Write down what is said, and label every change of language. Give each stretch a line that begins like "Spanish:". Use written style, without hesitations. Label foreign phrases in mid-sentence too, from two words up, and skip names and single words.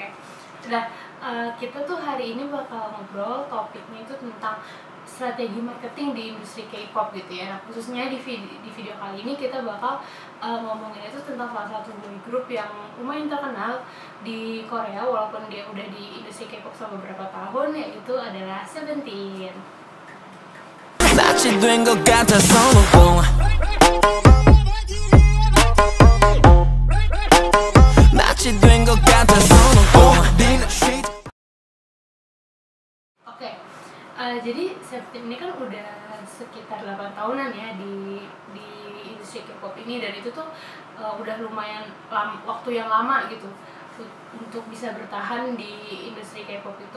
Indonesian: Nah, kita tuh hari ini bakal ngobrol, topiknya itu tentang strategi marketing di industri K-pop gitu ya. Nah, khususnya di video kali ini kita bakal ngomongin itu tentang salah satu
English: boy group
Indonesian: yang lumayan terkenal di Korea walaupun dia udah di industri K-pop selama beberapa tahun, yaitu adalah Seventeen.
Korean: 마치 된 것 같아서 너무 마치 된 것 같아서 너무
Indonesian: Oke, jadi Seventeen ini kan udah sekitar 8 tahunan ya di industri K-pop ini, dan itu tuh udah lumayan waktu yang lama gitu untuk bisa bertahan di industri K-pop itu.